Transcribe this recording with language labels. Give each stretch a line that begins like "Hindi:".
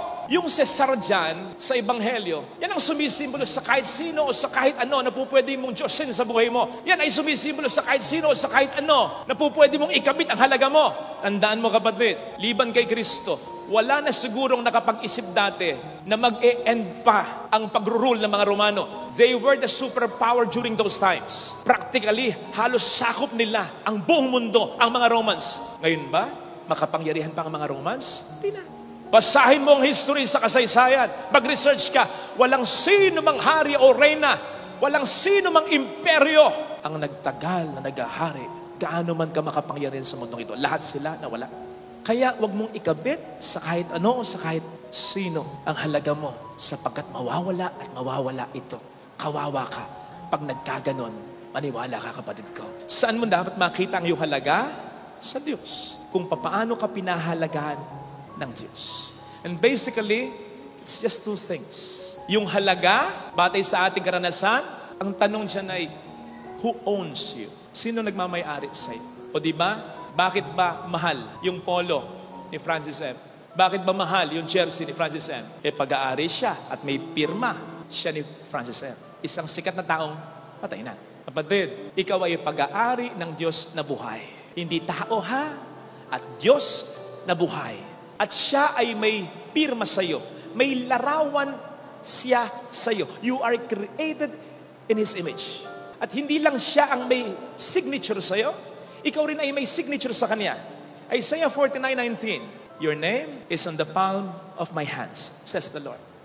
Filipino: Yung Cesar dyan, sa Ebanghelyo, yan ang sumisimbolo sa kahit sino o sa kahit ano na pupwede mong Diyosin sa buhay mo. Yan ay sumisimbolo sa kahit sino o sa kahit ano na pupwede mong ikabit ang halaga mo. Tandaan mo kapatid, liban kay Kristo, wala na sigurong nakapag-isip dati na mag-e-end pa ang pag-rule ng mga Romano.
English: They were the superpower during those times.
Filipino: Practically, halos sakop nila ang buong mundo, ang mga Romans. Ngayon ba, makapangyarihan pa ang mga Romans? Hindi na. Basahin mo ang history sa kasaysayan. Mag-research ka. Walang sino mang hari o reyna, walang sino mang imperyo ang nagtagal na nagahari gaano man ka makapangyarihan sa mundong ito. Lahat sila nawala. Kaya wag mong ikabit sa kahit ano o sa kahit sino ang halaga mo sapagkat mawawala at mawawala ito. Kawawa ka pag nagkaganon. Maniwala ka, kapatid ko. Saan mo dapat makita ang iyong halaga? Sa Diyos. Kung paano ka pinahalagaan ng Diyos.
English: And basically, it's just two things.
Filipino: Yung halaga, batay sa ating karanasan, ang tanong dyan ay,
English: who owns you?
Filipino: Sino nagmamay-ari sa'yo? O diba? Bakit ba mahal yung polo ni Francis M? Bakit ba mahal yung jersey ni Francis M? Pag-aari siya at may pirma siya ni Francis M. Isang sikat na taong patay na. Kapatid, ikaw ay pag-aari ng Diyos na buhay. Hindi tao ha? At Diyos na buhay. At siya ay may pirma sa'yo. May larawan siya sa'yo.
English: You are created in His image.
Filipino: At hindi lang siya ang may signature sa'yo, ikaw rin ay may signature sa Kanya.
English: Isaiah 49:19, your name is on the palm of my hands, says the Lord.